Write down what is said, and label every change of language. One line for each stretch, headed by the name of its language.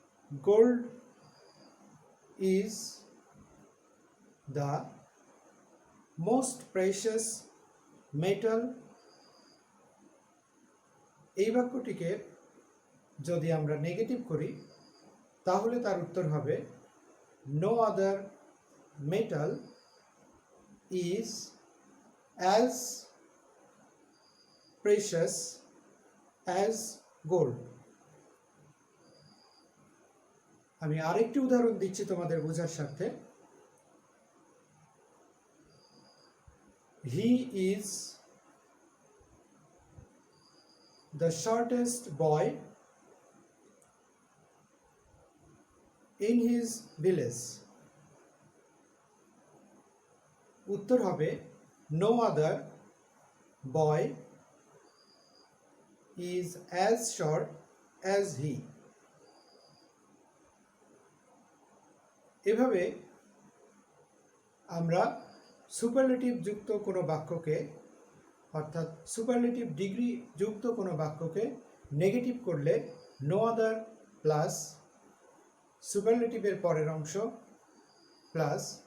English: Gold is the most precious metal।
Bangla: এই বাক্যটিকে যদি আমরা নেগেটিভ করি তাহলে তার উত্তর হবে
English: No other metal is as precious as gold.
Bangla: আমি আরেকটি উদাহরণ দিচ্ছি তোমাদের বোঝার স্বার্থে।
English: He is the shortest boy in his village।
Bangla: উত্তর হবে
English: no other boy is as short as he।
Bangla: এভাবে আমরা সুপারলেটিভ যুক্ত কোনো বাক্যকে অর্থাৎ সুপারলেটিভ ডিগ্রি যুক্ত কোনো বাক্যকে নেগেটিভ করলে নো আদার প্লাস সুপারলেটিভের পরের অংশ প্লাস